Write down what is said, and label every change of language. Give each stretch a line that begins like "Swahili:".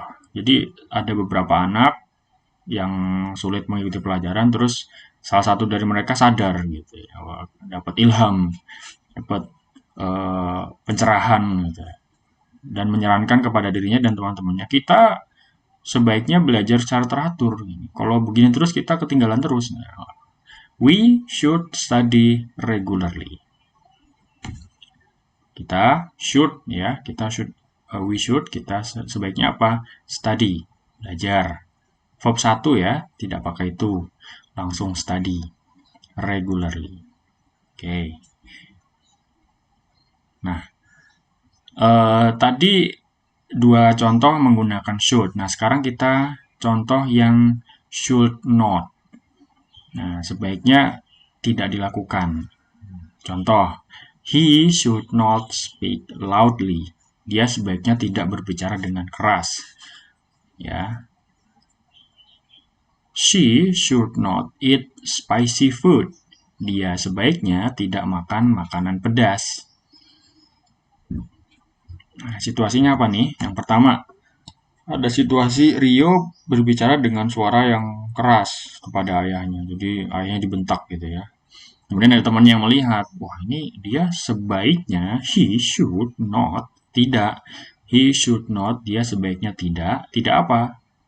Indonesian: Jadi ada beberapa anak yang sulit mengikuti pelajaran, terus salah satu dari mereka sadar gitu ya, dapat ilham, dapat pencerahan gitu, dan menyarankan kepada dirinya dan teman-temannya, kita sebaiknya belajar secara teratur. Kalau begini terus kita ketinggalan terus.
English: Nah, we should study regularly.
Indonesian: Kita should ya,
English: we should,
Indonesian: kita sebaiknya apa? Study, belajar. Verb 1 ya, tidak pakai itu.
English: Langsung study regularly. Oke.
Indonesian: Nah, tadi dua contoh menggunakan should. Nah, sekarang kita contoh yang should not. Nah, sebaiknya tidak dilakukan.
English: Contoh, he should not speak loudly.
Indonesian: Dia sebaiknya tidak berbicara dengan keras. Ya.
English: She should not eat spicy food.
Indonesian: Dia sebaiknya tidak makan makanan pedas. Nah, situasinya apa nih? Yang pertama, ada situasi Rio berbicara dengan suara yang keras kepada ayahnya. Jadi ayahnya dibentak gitu ya. Kemudian ada temannya yang melihat, wah ini dia sebaiknya,
English: he should not,
Indonesian: tidak, he should not, dia sebaiknya tidak apa?